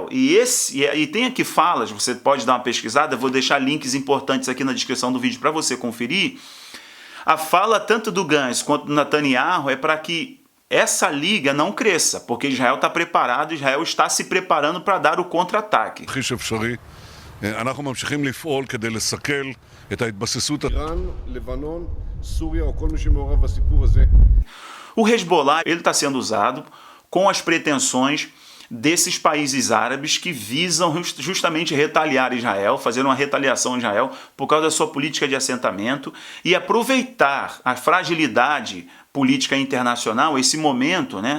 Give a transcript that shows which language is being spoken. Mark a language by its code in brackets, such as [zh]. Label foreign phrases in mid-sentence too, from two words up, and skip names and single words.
[pt] E tem aqui falas, você pode dar uma pesquisada, vou deixar links importantes aqui na descrição do vídeo para você conferir. A fala tanto do Gantz quanto do Netanyahu é para que essa liga não cresça, porque Israel está preparado, Israel está se preparando para dar o contra-ataque. [he] אנחנו ממשיכים לפעול כדי לסכל את ההתבססות איראן, לבנון, סוריה או כל מי שמעורב בסיפור הזה. [pt] O Hezbollah, ele está sendo usado com as pretensões desses países árabes que visam justamente retaliar Israel, fazer uma retaliação a Israel por causa da sua política de assentamento e aproveitar a fragilidade política internacional, esse momento, né?